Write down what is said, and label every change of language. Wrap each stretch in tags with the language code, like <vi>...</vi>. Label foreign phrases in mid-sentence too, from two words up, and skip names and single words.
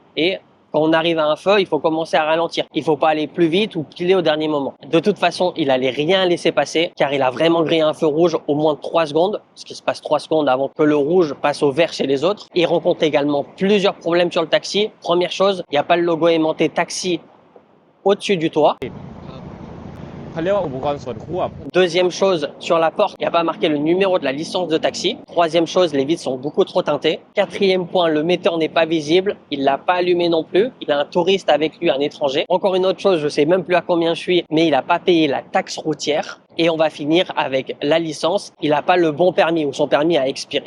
<fr>Et quand on arrive à un feu, il faut commencer à ralentir. Il faut pas aller plus vite ou piler au dernier moment. » De toute façon, il allait rien laisser passer car il a vraiment grillé un feu rouge au moins de 3 secondes, parce qu'il se passe 3 secondes avant que le rouge passe au vert chez les autres. Il rencontre également plusieurs problèmes sur le taxi. Première chose, il n'y a pas le logo aimanté taxi au-dessus du toit.</fr> <th>เขาเรียกว่าอุปกรณ์ส่วนควบ</th> <fr>Deuxième chose, sur la porte, il n'y a pas marqué le numéro de la licence de taxi. Troisième chose, les vitres sont beaucoup trop teintées. Quatrième point, le metteur n'est pas visible. Il l'a pas allumé non plus. Il a un touriste avec lui, un étranger. Encore une autre chose, je sais même plus à combien je suis, mais il n'a pas payé la taxe routière. Et on va finir avec la licence. Il n'a pas le bon permis ou son permis a expiré.</fr>